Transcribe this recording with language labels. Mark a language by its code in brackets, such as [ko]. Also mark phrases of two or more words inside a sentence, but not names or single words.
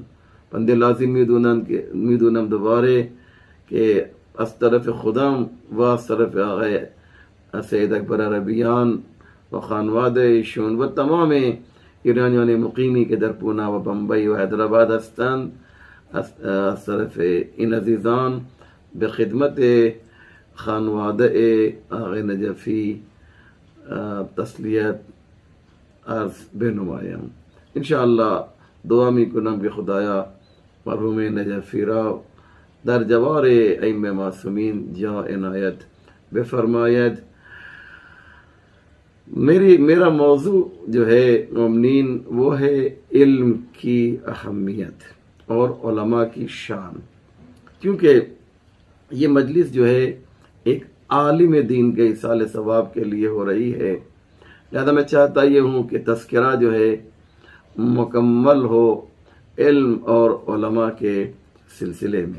[fa] بنده لازم میدونم دوباره که از طرف خودم و از طرف آقای سید اکبر عربیان و خانواده ایشون و تمام ایرانیان مقیمی که در پونا و بمبئی و حیدرآباد هستند، از طرف این عزیزان به خدمت خانواده آقای نجفی تسلیت عرض بنمایم. انشاءالله دعا میکنم که خدایا مرحوم نجفی را در جوار ائمه معصومین جا عنایت بفرماید. [ur] میرا موضوع جو ہے مومنین وہ ہے علم کی اہمیت اور علماء کی شان. کیونکہ یہ مجلس جو ہے ایک عالم دین کے ایصال ثواب کے لیے ہو رہی ہے، لہذا میں چاہتا یہ ہوں کہ تذکرہ جو ہے مکمل ہو علم اور علماء کے سلسلے میں.